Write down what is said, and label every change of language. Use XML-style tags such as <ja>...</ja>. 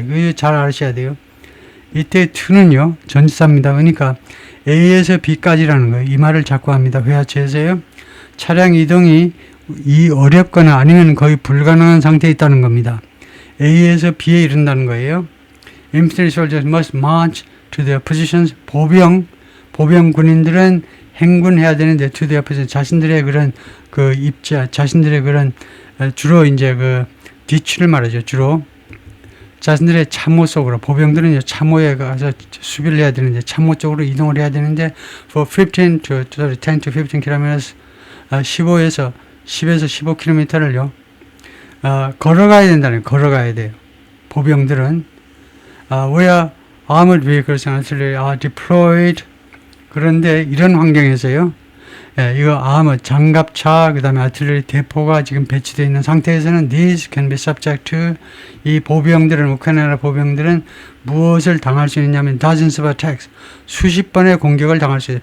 <ko>이거 잘 아셔야 돼요. 이때 to는요, 전치사입니다. 그러니까 A에서 B까지라는 거예요. 이 말을 자꾸 합니다. 회화체에서요. 차량 이동이 어렵거나 아니면 거의 불가능한 상태에 있다는 겁니다. A에서 B에 이른다는 거예요.</ko> <en>Infantry soldiers must march to their positions.</en> <ko>보병 군인들은 행군해야 되는데</ko> <en>to their positions.</en> <ko>자신들의 그런 자신들의 그런 주로 이제 뒤치를 말하죠. 주로 자신들의 참모 속으로, 보병들은 참모에 가서 수비를 해야 되는데 참모 쪽으로 이동을 해야 되는데</ko> <en>for 10 to 15 kilometers,</en> <ko>10에서 15km를요 걸어가야 된다는, 걸어가야 돼요. 보병들은</ko> <en>where armored vehicles and artillery are deployed.</en> <ko>그런데 이런 환경에서요, 이거 장갑차, 그 다음에 아틀레리 대포가 지금 배치되어 있는 상태에서는</ko> <en>these can be subject to,</en> <ko>이 보병들은, 우크라이나 보병들은 무엇을 당할 수 있냐면</ko> <en>dozens of attacks,</en> <ko>수십 번의 공격을 당할 수 있어요.</ko>